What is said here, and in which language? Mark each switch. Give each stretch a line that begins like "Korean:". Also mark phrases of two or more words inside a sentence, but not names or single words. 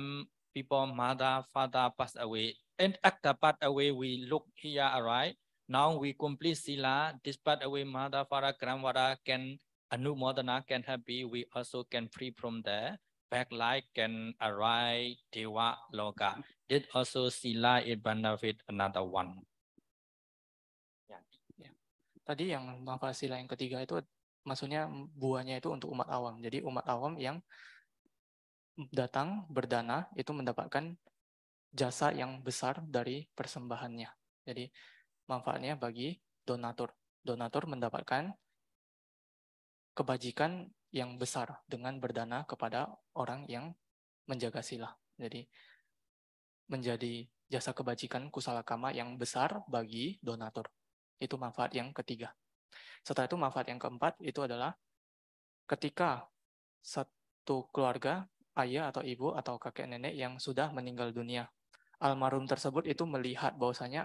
English: Some people, mother, father pass away. And after pass away, we look here, alright. Now we complete sila. This pass away, mother, father, grandmother can anumodana, can happy. We also can free from there. Back life can arrive
Pali: dewa loka.
English: This also sila it benefit another one.
Indonesian: Ya. Tadi yang manfaat sila yang ketiga itu maksudnya buahnya itu untuk umat awam. Jadi umat awam yang datang berdana itu mendapatkan jasa yang besar dari persembahannya. Jadi manfaatnya bagi donatur. Donatur mendapatkan kebajikan yang besar dengan berdana kepada orang yang menjaga sila. Jadi menjadi jasa kebajikan
Pali: kusala kama
Indonesian: yang besar bagi donatur. Itu manfaat yang ketiga. Setelah itu manfaat yang keempat itu adalah ketika satu keluarga, ayah atau ibu atau kakek nenek yang sudah meninggal dunia, almarhum tersebut itu melihat bahwasanya